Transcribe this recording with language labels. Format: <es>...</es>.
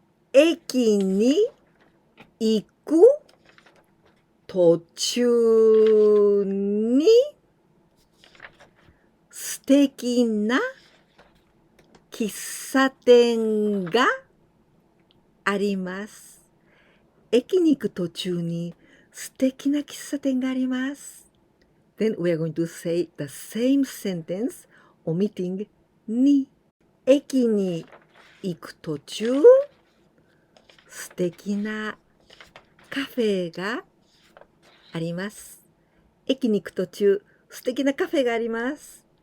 <ja>駅に行く途中に素敵な喫茶店があります。駅に行く途中に素敵な喫茶店があります。</ja> <en>Then we are going to say the same sentence, omitting に。</en> <ja>駅に行く途中、素敵なカフェがあります。駅に行く途中、素敵なカフェがあります。</ja>